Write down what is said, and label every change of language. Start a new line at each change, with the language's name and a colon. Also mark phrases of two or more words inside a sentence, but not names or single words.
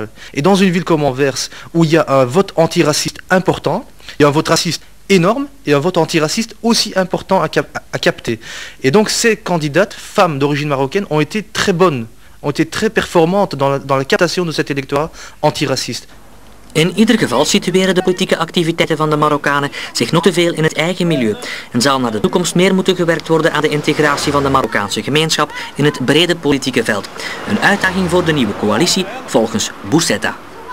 French: Et dans une ville comme Anvers, où il y a un vote antiraciste important, il y a un vote raciste énorme et un vote antiraciste aussi important à capter. Et donc ces candidates, femmes d'origine marocaine, ont été très bonnes, ont été très performantes dans la captation de cet électorat antiraciste.
Dutch: In ieder geval situeren de politieke activiteiten van de Marokkanen zich nog te veel in het eigen milieu en zal naar de toekomst meer moeten gewerkt worden aan de integratie van de Marokkaanse gemeenschap in het brede politieke veld. Een uitdaging voor de nieuwe coalitie volgens Boussetta.